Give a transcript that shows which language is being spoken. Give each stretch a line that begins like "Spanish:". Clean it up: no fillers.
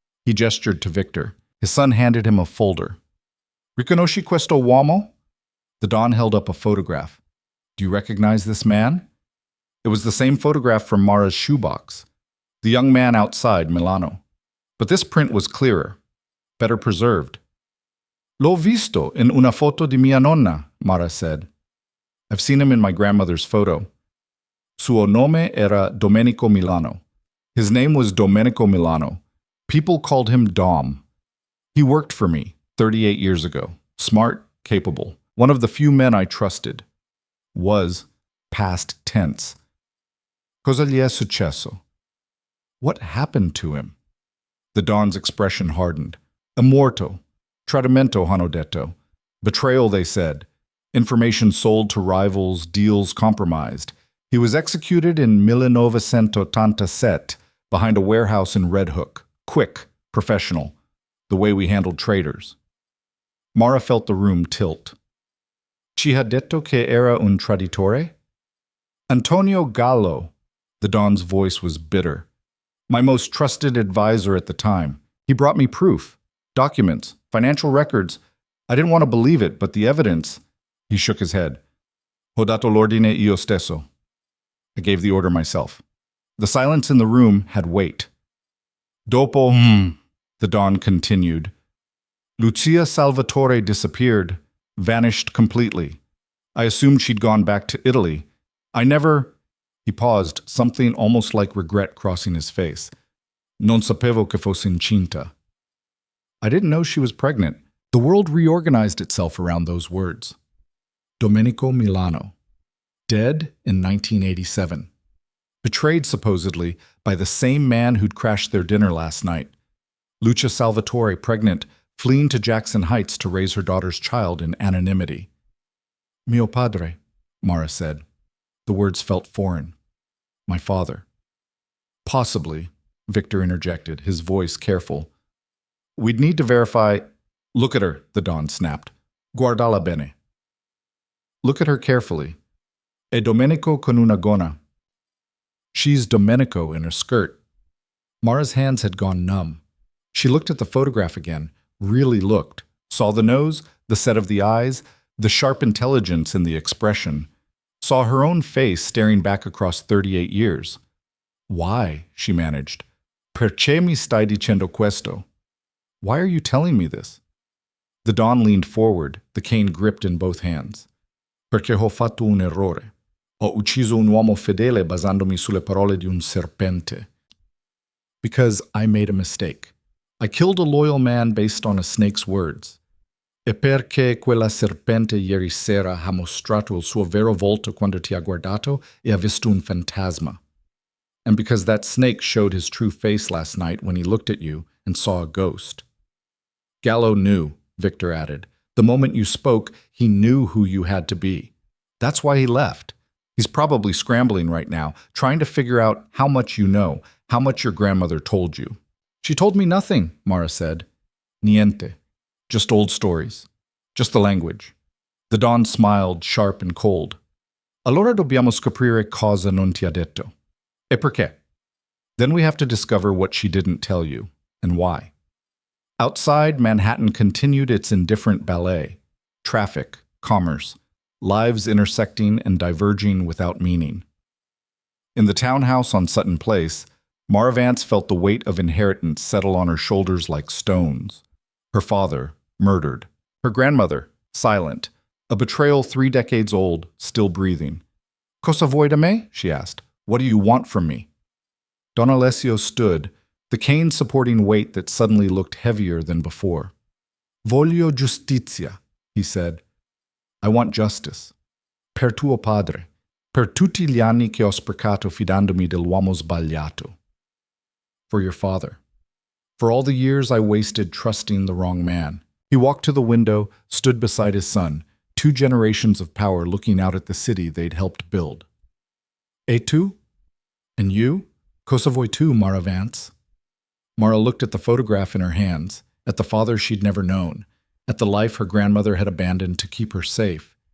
English: He gestured to Victor. His son handed him a folder.
Italian: "Riconosci questo uomo?"
English: The Don held up a photograph. "Do you recognize this man?" It was the same photograph from Mara's shoebox. The young man outside Milano. But this print was clearer, better preserved.
Italian: "L'ho visto in una foto di mia nonna," Mara said.
English: "I've seen him in my grandmother's photo.
Italian: Suo nome era Domenico Milano."
English: His name was Domenico Milano. People called him Dom. He worked for me 38 years ago. Smart, capable. One of the few men I trusted. Was past tense.
Italian: Cosa gli è successo?
English: What happened to him? The Don's expression hardened.
Italian: È morto. Tradimento, hanno detto.
English: Betrayal, they said. Information sold to rivals, deals compromised. He was executed in 1987 behind a warehouse in Red Hook. Quick, professional. The way we handled traitors. Mara felt the room tilt.
Italian: Ci ha detto che era un traditore? Antonio Gallo.
English: The Don's voice was bitter. My most trusted advisor at the time. He brought me proof. Documents. Financial records. I didn't want to believe it, but the evidence... He shook his head.
Italian: Ho dato l'ordine io stesso.
English: I gave the order myself. The silence in the room had weight. Dopo, the Don continued, Lucia Salvatore disappeared, vanished completely. I assumed she'd gone back to Italy. I never... He paused, something almost like regret crossing his face.
Italian: Non sapevo che fosse incinta.
English: I didn't know she was pregnant. The world reorganized itself around those words. Domenico Milano. Dead in 1987. Betrayed, supposedly, by the same man who'd crashed their dinner last night. Lucia Salvatore, pregnant, fleeing to Jackson Heights to raise her daughter's child in anonymity.
Italian: Mio padre,
English: Mara said. The words felt foreign. My father. Possibly, Victor interjected, his voice careful. We'd need to verify... Look at her, the Don snapped.
Italian: Guardala bene.
English: Look at her carefully.
Italian: E Domenico con una gonna.
English: She's Domenico in a skirt. Mara's hands had gone numb. She looked at the photograph again, really looked, saw the nose, the set of the eyes, the sharp intelligence in the expression, saw her own face staring back across 38 years. Why? She managed.
Italian: Perché mi stai dicendo questo?
English: Why are you telling me this? The Don leaned forward, the cane gripped in both hands.
Italian: Perché ho fatto un errore. Ho ucciso un uomo fedele basandomi sulle parole di un serpente.
English: Because I made a mistake. I killed a loyal man based on a snake's words.
Italian: E perché quella serpente ieri sera ha mostrato il suo vero volto quando ti ha guardato e ha visto un fantasma.
English: And because that snake showed his true face last night when he looked at you and saw a ghost. Gallo knew, Victor added. The moment you spoke, he knew who you had to be. That's why he left. He's probably scrambling right now, trying to figure out how much you know, how much your grandmother told you. She told me nothing, Mara said. Niente. Just old stories. Just the language. The Don smiled, sharp and cold.
Italian: Allora dobbiamo scoprire cosa non ti ha detto. E perché?
English: Then we have to discover what she didn't tell you, and why. Outside, Manhattan continued its indifferent ballet. Traffic, commerce, lives intersecting and diverging without meaning. In the townhouse on Sutton Place, Mara Vance felt the weight of inheritance settle on her shoulders like stones. Her father, murdered. Her grandmother, silent. A betrayal 3 decades old, still breathing.
Italian: Cosa vuoi da me?
English: She asked. What do you want from me? Don Alessio stood, the cane supporting weight that suddenly looked heavier than before.
Italian: Voglio giustizia,
English: he said. I want justice.
Italian: Per tuo padre. Per tutti gli anni che ho sprecato fidandomi dell'uomo sbagliato.
English: For your father. For all the years I wasted trusting the wrong man. He walked to the window, stood beside his son, 2 generations of power looking out at the city they'd helped build.
Italian: E tu?
English: And you?
Italian: Cosa vuoi tu,
English: Mara Vance? Mara looked at the photograph in her hands, at the father she'd never known, at the life her grandmother had abandoned to keep her safe.